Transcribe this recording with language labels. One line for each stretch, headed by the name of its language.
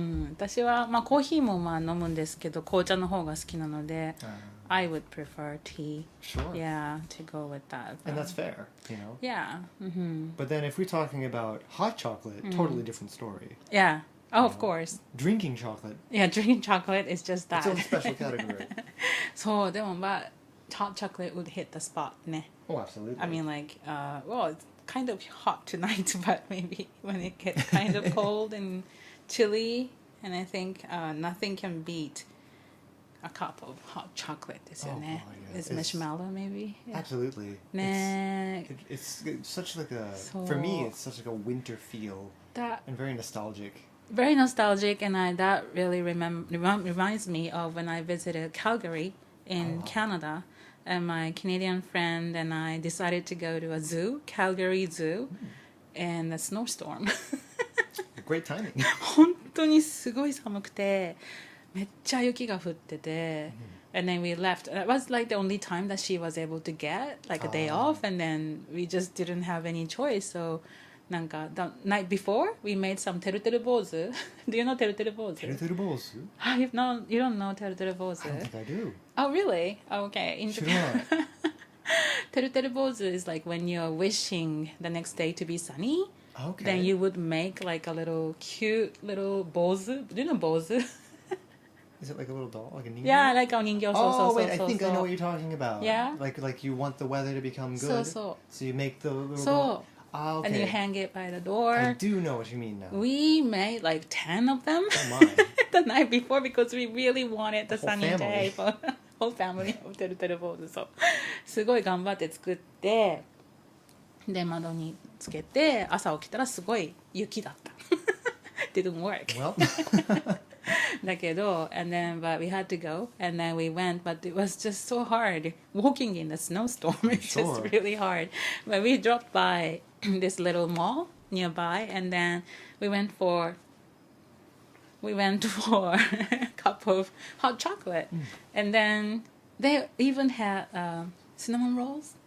Japanese: 私は、まあ、コーヒーもまあ飲むんですけど、紅茶の方が好きなので、
English: I would prefer tea. Sure. Yeah, to go with that. And that's fair, you know? Yeah. But then if we're talking about hot chocolate, totally different story. Yeah. Oh, of course. Drinking chocolate. Yeah, drinking chocolate is just that. It's a special category.
Japanese: そう、でもまあ、
English: hot chocolate would hit the spot
Japanese: ね。
English: Oh, absolutely. I mean, like, well, it's kind of hot tonight, but maybe when it gets kind of cold and chilly, and I think nothing can beat a cup of hot chocolate
Japanese: ですよね。
English: It's marshmallow, maybe? Yeah. Absolutely.
Japanese: ね。
English: It's such like a, for me, it's such like a winter feel and very nostalgic. Very nostalgic, and that really reminds me of when I visited Calgary in Canada, and my Canadian friend and I decided to go to a zoo, Calgary Zoo, and a snowstorm. Great timing.
Japanese: 本当にすごい寒くて、めっちゃ雪が降ってて、
English: and then we left. It was like the only time that she was able to get like a day off, and then we just didn't have any choice. So,
Japanese: なんか
English: the night before we made some てるてる坊主. Do you know てるてる坊主?
Japanese: てるてる坊主?
English: You don't know てるてる坊主? I don't think I do. Oh, really? Okay. In Japan, てるてる坊主 is like when you're wishing the next day to be sunny. Okay. Then you would make like a little cute little 坊主. Do you know 坊主? Is it like a little doll, like a ninja? Yeah, like a ninja. Oh, wait, I think I know what you're talking about. Yeah? Like you want the weather to become good. So you make the little So, Ah, okay. and you hang it by the door. I do know what you mean now. We made like 10 of them Oh my. the night before because we really wanted the sunny whole day for the whole family of てるてる坊主。
Japanese: そう。すごい頑張って作って、で、窓につけて、朝起きたらすごい雪だった。
English: Didn't work. Well.
Japanese: だけど
English: and then but we had to go and then we went, but it was just so hard walking in the snowstorm. It's just really hard. But we dropped by this little mall nearby, and then we went for a cup of hot chocolate, and then they even had cinnamon rolls.